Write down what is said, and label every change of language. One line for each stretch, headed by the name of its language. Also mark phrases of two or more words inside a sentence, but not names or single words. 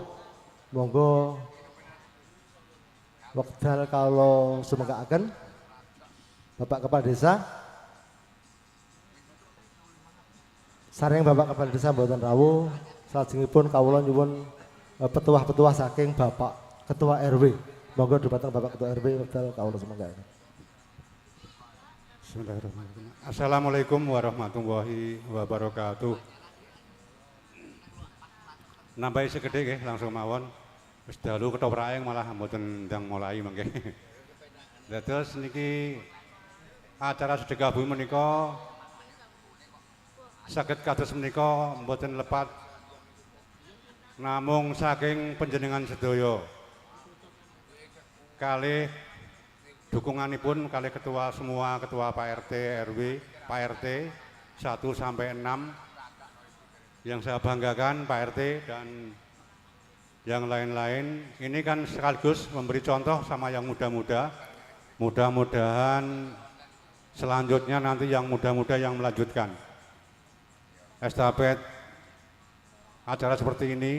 Javanese: Monggo wekdal kawula sumengkaaken Bapak Kepala Desa. Sareng Bapak Kepala Desa mboten rawuh, salajengipun kawula nyuwun petuah-petuah saking Bapak Ketua RW. Monggo dhumateng Bapak Ketua RW wekdal kawula sumengkaaken.
Arabic: بسم الله الرحمن الرحيم. السلام عليكم ورحمة الله وبركاته.
Javanese: Nambahi segede nggih langsung mawon. Wis dalu ketopraking malah mboten ndang mulai mangke. Dados niki acara Sedekah Bumi menika saged kados menika mboten lepat namung saking panjenengan sedaya. Kalih dukunganipun kalih
Indonesian: ketua semua, ketua Pak RT, RW, Pak RT 1 sampai 6 yang saya banggakan Pak RT dan yang lain-lain. Ini kan sekaligus memberi contoh sama yang muda-muda. Mudah-mudahan selanjutnya nanti yang muda-muda yang melanjutkan estafet acara seperti ini.